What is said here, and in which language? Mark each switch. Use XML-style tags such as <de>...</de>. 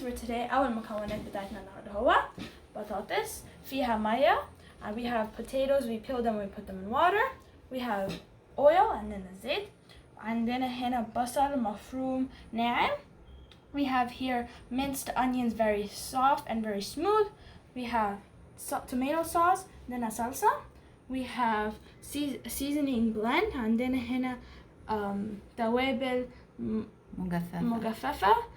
<ar>أول مكونات بتاعتنا النهارده هو بطاطس فيها مية.</ar> <en>We have potatoes, we peel them, we put them in water. We have oil and then الزيت.</en> <ar>عندنا هنا بصل مفروم ناعم.</ar> <en>We have here minced onions, very soft and very smooth. We have tomato sauce,</en> <ar>عندنا</ar> <en>salsa. We have seasoning blend.</en> <ar>عندنا هنا توابل مجففة.</ar>